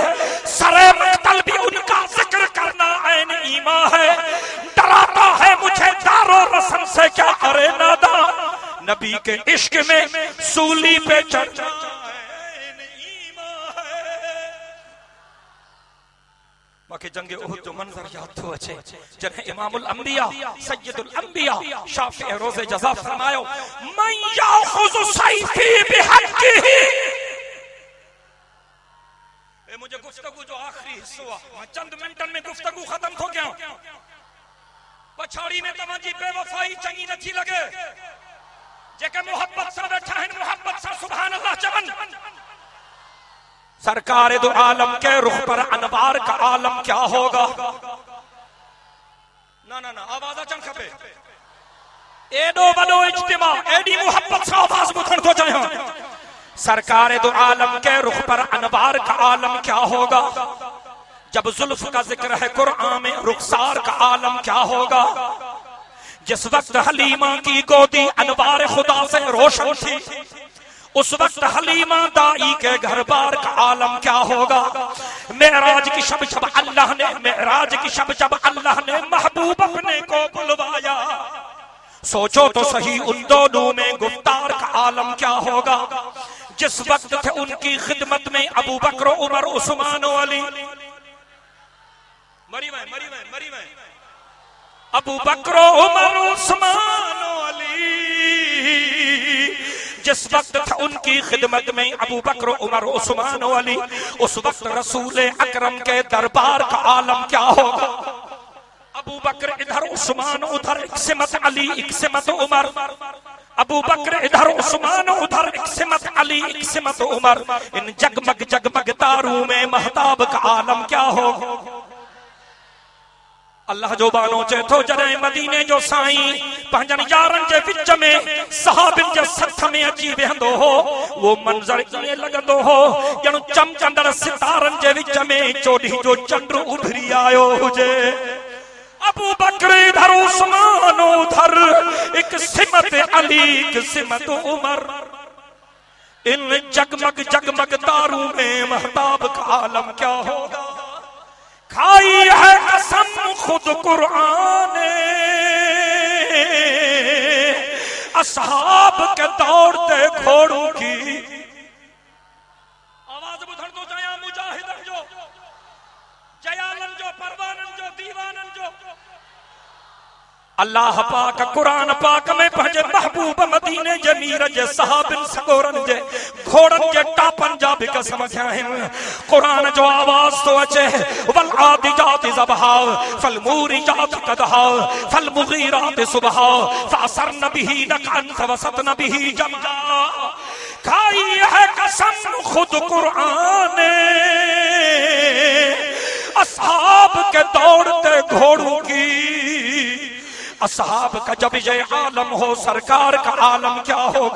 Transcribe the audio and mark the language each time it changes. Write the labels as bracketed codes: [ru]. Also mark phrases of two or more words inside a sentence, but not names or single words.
[ur] سرِ مقتل بھی ان کا ذکر کرنا عین ایمان ہے. ڈراتا ہے مجھے دارو رسم سے کیا ارے نادا، نبی کے عشق میں سولی پہ چڑھنا عین ایمان ہے. [sd] बाकी जंगे उहद जो मंजर याद तो अचे जने [ar] إمام الأنبياء سيد الأنبياء [sd] शाफी रोज़े जज़ा फरमायो, [ar] من يأخذ سيفي بحقه. [sd] ए मुझे गुफ्तगू जो आखिरी हिस्सा हुआ, चंद मिनटन में गुफ्तगू खत्म हो गया। पछाड़ी में तवजी बेवफाई चंगी नथी लगे। जेके मोहब्बत से बैठा है मोहब्बत से [ar] سبحان الله [sd] चवन। [ur] سرکار دو عالم کے رخ پر انوار کا عالم کیا ہوگا. [sd] ना ना ना आवाज अचन खपे। एडो वडो इज्तिमा एडी मोहब्बत से आवाज बुधण तो चाहे। [ur] سرکار دو عالم کے رخ پر انوار کا عالم کیا ہوگا. جب زلف کا ذکر ہے قرآن میں رخسار کا عالم کیا ہوگا. جس وقت حلیمہ کی گودی انوار خدا سے روشن تھی، اس وقت حلیمہ دائی کے گھر بار کا عالم کیا ہوگا. معراج کی شب جب اللہ نے، معراج کی شب جب اللہ نے محبوب اپنے کو بلوایا، سوچو تو سہی ان دونوں میں گفتار کا عالم کیا ہوگا. جس وقت تھے ان کی خدمت میں ابوبکر عمر عثمان علی، مری میں ابوبکر عمر عثمان علی. جس وقت تھا ان کی خدمت میں ابوبکر عمر عثمان علی، اس وقت رسول اکرم کے دربار کا عالم کیا ہوگا. ابوبکر ادھر عثمان ادھر اک سمت علی اک سمت عمر. ابوبکر ادھر عثمان ادھر اک سمت علی اک سمت عمر. ان جگمگ جگمگ تاروں میں مہتاب کا عالم کیا ہوگا. [sd] अल्लाह जो बानो चे थो जॾहिं मदीने जो साईं पंहिंजनि यारनि जे विच में सहाबिन जे सथ में अची वेहंदो हो, वो मंज़र ईअं लॻंदो हो ॼणु चमकंदड़ सितारनि जे विच में चोॾीं जो चंड उभरी आयो हुजे। [ur] ابوبکر ادھر عثمان ادھر ایک سمت علی ایک سمت عمر. ان جگمگ جگمگ تاروں میں مہتاب کا عالم کیا ہوگا. کھائی ہے قسم خود قرآن اصحاب کے دوڑتے گھوڑوں کی [sd] आवाज बुधण तो जया मुजाहिदन जो जयालन जो परवानन जो दीवानन जो अल्लाह पाक कुरान पाक में पंहिंजे महबूब मदीने जे मीर जे सहाबिन सगोरन जे घोड़न जे टापन जा भी कसम थिया आहिनि। कुरान जो आवाज तो अचे [ar] والعاديات ضبحا فالموريات قدحا فالمغيرات صبحا فأثرن به نقعا فوسطن به جمعا. [ur] کھائی ہے قسم خود قرآن نے اصحاب کے دوڑتے گھوڑوں کی. اصحاب کا جب یہ عالم ہو سرکار کا عالم کیا ہوگا.